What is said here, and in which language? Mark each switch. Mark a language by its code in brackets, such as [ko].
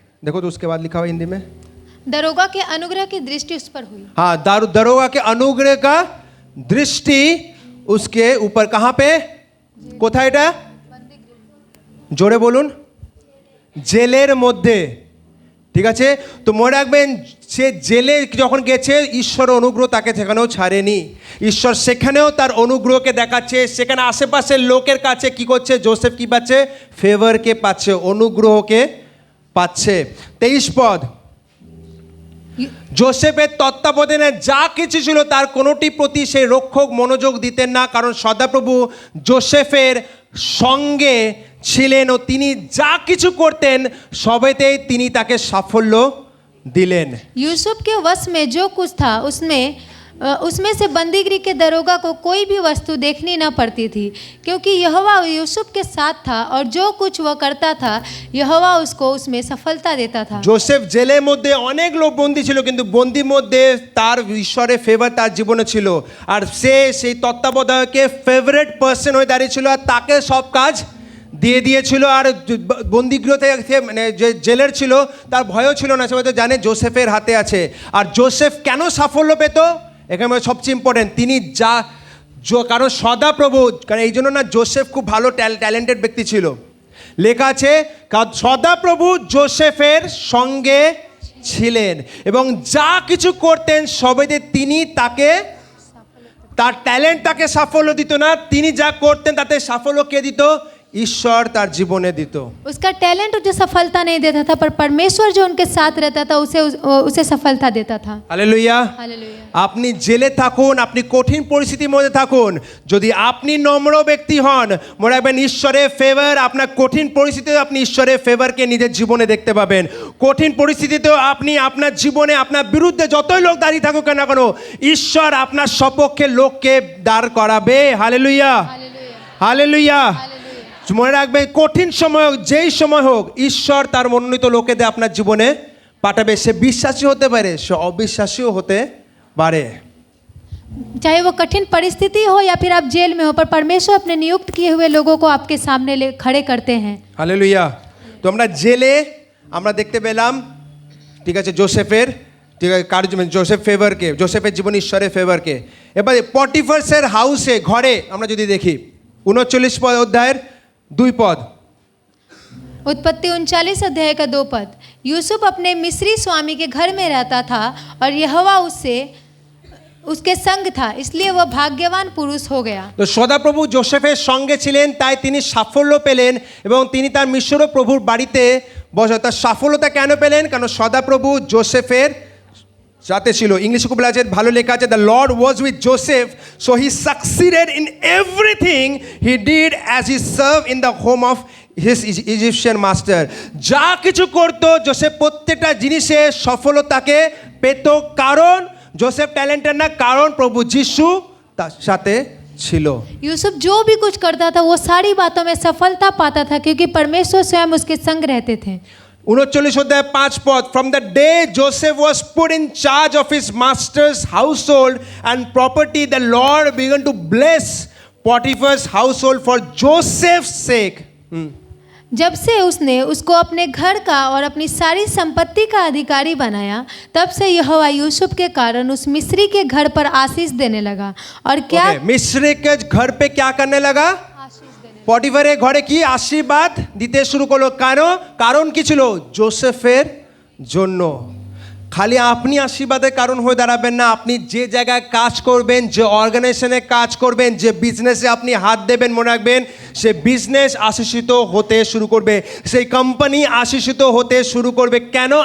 [hi] देखो तो उसके बाद लिखा हुआ हिंदी में, दरोगा के अनुग्रह की दृष्टि उस पर हुई। हाँ, दरोगा के अनुग्रह का दृष्टि उसके ऊपर। कहाँ पे, [bn] কোথায় এটা, জোরে বলুন, জেলের মধ্যে। ঠিক আছে, তো মনে রাখবেন সে জেলে যখন গেছে ঈশ্বর অনুগ্রহ তাকে সেখানেও ছাড়েনি, ঈশ্বর সেখানেও তার অনুগ্রহকে দেখাচ্ছে। সেখানে আশেপাশের লোকের কাছে কি করছে, জোসেফ কি পাচ্ছে, ফেভারকে পাচ্ছে, অনুগ্রহকে পাচ্ছে। 23 পদ, জোসেফের তত্ত্বাবধানে যা কিছু ছিল তার কোনোটি প্রতি সেই রক্ষক মনোযোগ দিতেন না, কারণ সদাপ্রভু জোসেফের সঙ্গে ছিলেন ও তিনি যা কিছু করতেন সবেতেই তিনি তাকে সাফল্য দিলেন। यूसुफ के वश में जो कुछ था उसमें से बंदीगृह के दरोगा को कोई भी वस्तु देखनी न पड़ती थी, क्योंकि यहोवा यूसुफ के साथ था और जो कुछ वह करता था यहोवा उसको उसमें सफलता देता था। জোসেফ জেলের মধ্যে অনেক লোক বন্দী ছিল, কিন্তু বন্দির মধ্যে তার ঈশ্বরের ফেভার তার জীবনে ছিল, আর সে সেই তত্ত্বাবধায়কের ফেভারিট পার্সন হয়ে দাঁড়িয়েছিল, আর তাকে সব কাজ দিয়ে দিয়েছিল। আর বন্দিগৃহ থেকে মানে যে জেলের ছিল তার ভয়ও ছিল না, সে হয়তো জানে জোসেফের হাতে আছে। আর জোসেফ কেন সাফল্য পেত, এখানে সবচেয়ে ইম্পর্টেন্ট, তিনি কারণ সদাপ্রভু, কারণ এই জন্য না জোসেফ খুব ভালো ট্যালেন্টেড ব্যক্তি ছিল। লেখা আছে সদাপ্রভু জোসেফের সঙ্গে ছিলেন এবং যা কিছু করতেন সবেতে তিনি তাকে, তার ট্যালেন্ট তাকে সাফল্য দিত না, তিনি যা করতেন তাতে সাফল্য কে দিত, ঈশ্বর তার জীবনে দিত। [hi] उसका टैलेंट उसे सफलता नहीं देता था, पर परमेश्वर जो उनके साथ रहता था उसे सफलता देता था। हालेलुया। हालेलुया। [bn] আপনি জেলে থাকুন, আপনি কঠিন পরিস্থিতির মধ্যে থাকুন, যদি আপনি নম্র ব্যক্তি হন মনে রাখবেন ঈশ্বরের ফেভার আপনার কঠিন পরিস্থিতিতে, আপনি ঈশ্বরের ফেভারকে নিজের জীবনে দেখতে পাবেন। কঠিন পরিস্থিতিতেও আপনি আপনার জীবনে আপনার বিরুদ্ধে যতই লোক দাঁড়িয়ে থাকুক না কেন, ঈশ্বর আপনার সপক্ষে লোককে দাঁড় করাবে। Hallelujah, hallelujah. মনে রাখবেন কঠিন সময় হোক, যেই সময় হোক, ঈশ্বর তার মনোনীত লোকেদের আপনার জীবনে পাঠাবে। সে বিশ্বাসী হতে পারে, সে অবিশ্বাসীও হতে পারে। [hi] चाहे वो कठिन परिस्थिति हो या फिर आप जेल में हो, पर परमेश्वर अपने नियुक्त किए हुए लोगों को आपके सामने खड़े करते हैं। हालेलुया। [bn] তো আমরা জেলে আমরা দেখতে পেলাম, ঠিক আছে, জোসেফের, ঠিক আছে, কার্য জোসেফ ফেভারকে, জোসেফের জীবনে ঈশ্বরের ফেভারকে। এবারে পটিফার্সের হাউসে, ঘরে আমরা যদি দেখি 39 অধ্যায়ের 2 পদ, [hi] उत्पत्ति 39 अध्याय का 2 पद, यूसुफ अपने मिस्री स्वामी के घर में रहता था और यहोवा उसके संग था, इसलिए वह भाग्यवान पुरुष हो गया। [bn] তো সদাপ্রভু জোসেফের সঙ্গে ছিলেন, তাই তিনি সাফল্য পেলেন এবং তিনি তার মিশর প্রভুর বাড়িতে বসে। তার সাফল্যতা কেন পেলেন, কারণ সদাপ্রভু জোসেফের সাথে ছিল। ইংলিশে খুব আছে, ভালো লেখা আছে, [en] The lord was with Joseph so he succeeded in everything he did as he serve in the home of his Egyptian master. [bn] যা কিছু করতো জোসেফ প্রত্যেকটা জিনিসে সফলতাকে পেত, কারণ জোসেফ ট্যালেন্টেড না, কারণ প্রভু যিশু তার সাথে ছিল। [hi] यूसुफ जो भी कुछ करता था वो सारी बातों में सफलता पाता था, क्योंकि परमेश्वर स्वयं उसके संग रहते थे। [bn] 39 অধ্যায় 5 পদ, [en] From the day Joseph was put in charge of his master's household and property, the lord began to bless Potiphar's household for Joseph's sake. [hi] जब से उसने उसको अपने घर का और अपनी सारी संपत्ति का अधिकारी बनाया, तब से यहोवा यूसुफ के कारण उस मिस्री के घर पर आशीष देने लगा। और क्या Okay, মিস্রি के घर पे क्या करने लगा? [bn] পটিফারের ঘরে কি আশীর্বাদ দিতে শুরু করলো। কারণ কি ছিল? জোসেফের জন্য। খালি আপনি আশীর্বাদের কারণ হয়ে দাঁড়াবেন না, আপনি যে জায়গায় কাজ করবেন, যে অর্গানাইজেশনে কাজ করবেন, যে বিজনেসে আপনি হাত দেবেন, মনে রাখবেন সে বিজনেস আশীষিত হতে শুরু করবে, সেই কোম্পানি আশীষিত হতে শুরু করবে। কেন?